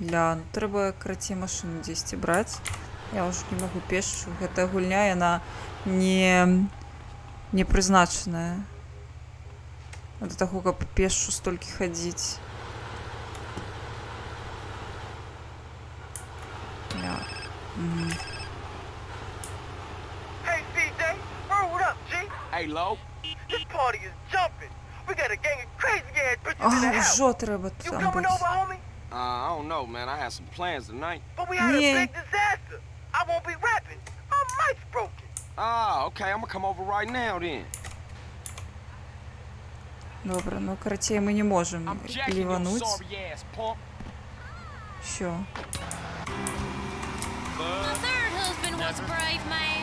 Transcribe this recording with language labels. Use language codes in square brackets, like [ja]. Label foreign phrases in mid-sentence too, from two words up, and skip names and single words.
[be] Ля, ну трэба крацей машыну дзесьці браць. Я ўжо не магу пешшу. Гэтая гульня, яна не прызначаная да таго, каб пешшу столькі хадзіць. Ля. [en] Hey, CJ, what up, G? Hey, Lo. This party is jumping. We got a gang of crazy ass bitches in the house. [be] Ужо трэба [en] You [be] там [en] coming [be] быць. [en] over, homie? I don't know, man. I had some plans tonight. But we had Yeah. a big disaster. I won't be rapping. My mic's broken. Ah, okay. I'm gonna come over right now then. [be] Добре, ну карацей мы не можем лівануць. [uk] Що? [en] My third husband was a brave man.